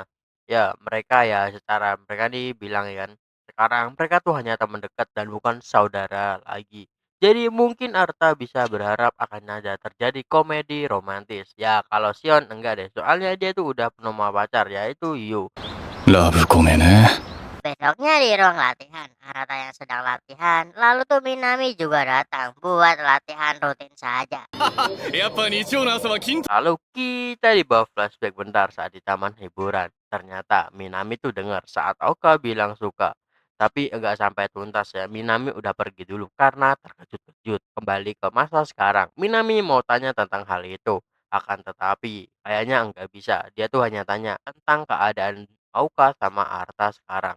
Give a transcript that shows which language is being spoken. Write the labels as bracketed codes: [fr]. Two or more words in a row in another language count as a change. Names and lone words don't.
[id] Ya, mereka ya secara mereka nih bilang ya kan. Sekarang mereka tuh hanya teman dekat dan bukan saudara lagi. Jadi mungkin Arta bisa berharap akan ada terjadi komedi romantis. Ya kalau Sion enggak deh. Soalnya dia tuh udah penuh pacar yaitu Yu. [ja] ラブコメね [id] Besoknya di ruang latihan, Arata yang sedang latihan, lalu tuh Minami juga datang buat latihan rutin saja. [ja] やっぱ日曜の朝は筋 [id] Lalu kita dibawa flashback bentar saat di taman hiburan. Ternyata Minami tuh dengar saat Oka bilang suka. Tapi enggak sampai tuntas ya. Minami udah pergi dulu karena terkejut-kejut. Kembali ke masa sekarang. Minami mau tanya tentang hal itu. Akan tetapi kayaknya enggak bisa. Dia tuh hanya tanya tentang keadaan Oka sama Arta sekarang.